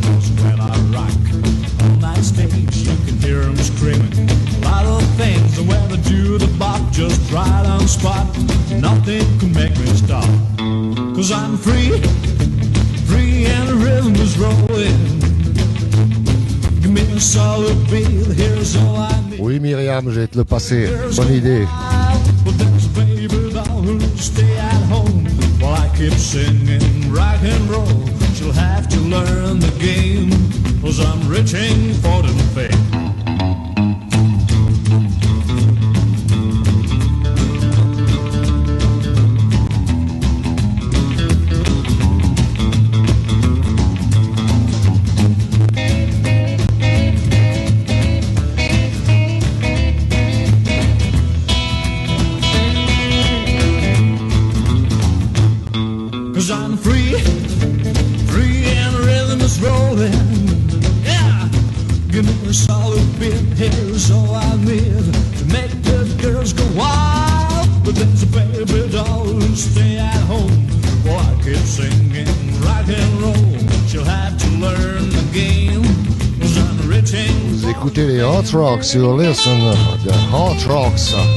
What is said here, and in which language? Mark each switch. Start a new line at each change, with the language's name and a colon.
English: Because when I rock on that stage, you can hear them screaming a lot of things. And when I do the bop just right on spot, nothing can make me stop. Cause I'm free, free and the rhythm is rolling. Give me a solid beat, here's all I need.
French: Oui, Myriam, je vais te le passer. Bonne idée.
English: But there's a baby doll who'll stay at home while keep singing rock and roll? She'll have to learn the game, 'cause I'm reaching for the fame. I'm free, free and the rhythm is rolling. Yeah, give me a solid beat, here's all I need to make the girls go wild. But there's a baby doll who stay at home. Well, I keep singing rock and roll. She'll have to learn the game, 'cause I'm reaching.
French: Vous écoutez les Hot Rocks sur Listen, the Hot Rocks.